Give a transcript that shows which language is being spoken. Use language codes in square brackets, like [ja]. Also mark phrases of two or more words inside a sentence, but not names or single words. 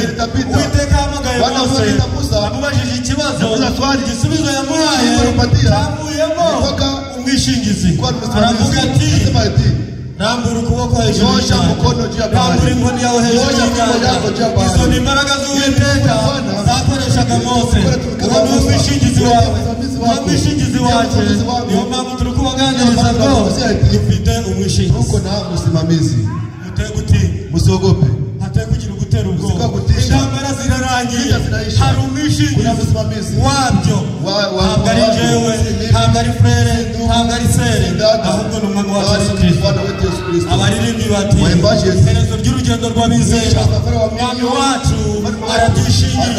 [rw] Uwiteka ahamagaye Mose amubajije ikibazo igisubizo yamuhaye cyamuyemo umwishingizi aravuga ati rambura ukuboko hejuru rambura inkoni yawe hejuru y'inyanja. Izo ni imbaraga z'Uwiteka zakoreshaga Mose. Uwo ni umwishingizi wawe uwo mwishingizi wacu. Niyo mpamvu turi kubaganiriza ngo dufite umwishingizi. [sw] Tuko na msimamizi. Mutege musiogope. [rw] Hatari kugira gutera ubwoba. Intambara zirarangiye hari umwishingizi wabyo. Ntabwo ari jewe ntabwo ari frere ntabwo ari sere ahubwo ni umwami wacu Yesu Kristo. Abaririmbyi bati iherezo ry'urugendo rw'abizera umwami wacu arabyishingiye.